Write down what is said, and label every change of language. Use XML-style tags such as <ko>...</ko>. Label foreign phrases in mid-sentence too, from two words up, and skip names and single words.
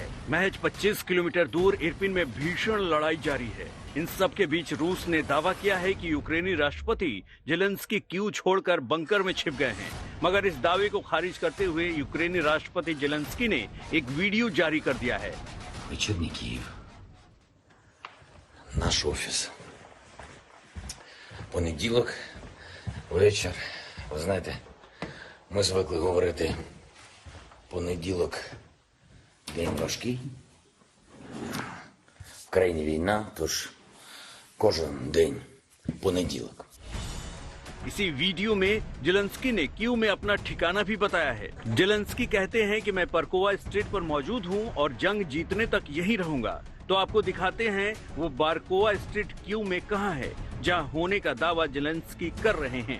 <hi>महज 25 किलोमीटर दूर इरपिन में भीषण लड़ाई जारी है। इन सब के बीच रूस ने दावा किया है कि यूक्रेनी राष्ट्रपति जेलेंस्की कीव छोड़कर बंकर में छिप गए हैं, मगर इस दावे को खारिज करते हुए यूक्रेनी राष्ट्रपति जेलेंस्की ने एक वीडियो जारी कर दिया है।</hi> <uk>Вечерний Киев. Наш офіс. Понеділок, вечір. Ви знаєте, Ми звикли говорити, понеділок день важкий. В країні війна, тож кожен день понеділок.</uk> <hi>इसी वीडियो में जेलेंस्की ने कीव में अपना ठिकाना भी बताया है। जेलेंस्की कहते हैं कि मैं परकोवा स्ट्रीट पर मौजूद हूं और जंग जीतने तक यहीं रहूंगा। तो आपको दिखाते हैं वो बारकोवा स्ट्रीट कीव में कहां है, जहां होने का दावा जेलेंस्की कर रहे हैं।</hi>